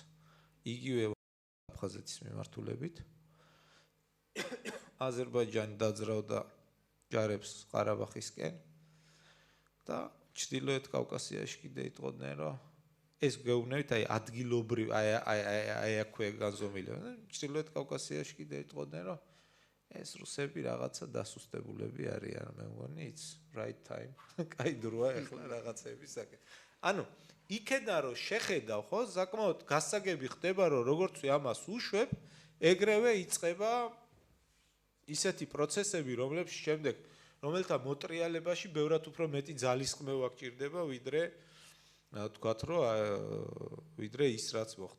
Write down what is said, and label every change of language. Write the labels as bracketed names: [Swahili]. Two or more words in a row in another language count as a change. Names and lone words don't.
[Georgian] იგივე აფხაზეთის მიმართულებით აზერბაიჯანი დაძრავდა ჯარებს ყარაბაღისკენ და ჩრდილოეთ კავკასიაში კიდე იტყოდნენ, რომ ეს გეუბნებით, აი ადგილობრივ, აი აქვე განზომილება. ჩრდილოეთ კავკასიაში კიდე იტყოდნენ, რომ ეს რუსები რაღაცა დასუსტებულები არიან, მე მგონი, [English] it's right time. [Georgian] კაი დროა ახლა რაღაცების საკეთე. ანუ იქედან რომ შეხედავ, ხო, საკმაოდ გასაგები ხდება, რომ როგორც ამას უშვებ, ეგრევე იწყება ისეთი პროცესები, რომელთა მოტრიალებაში ბევრად უფრო მეტი ძალისხმევა გჭირდება, ვიდრე თქვათ, რომ ვიდრე ის რაც მოხდა.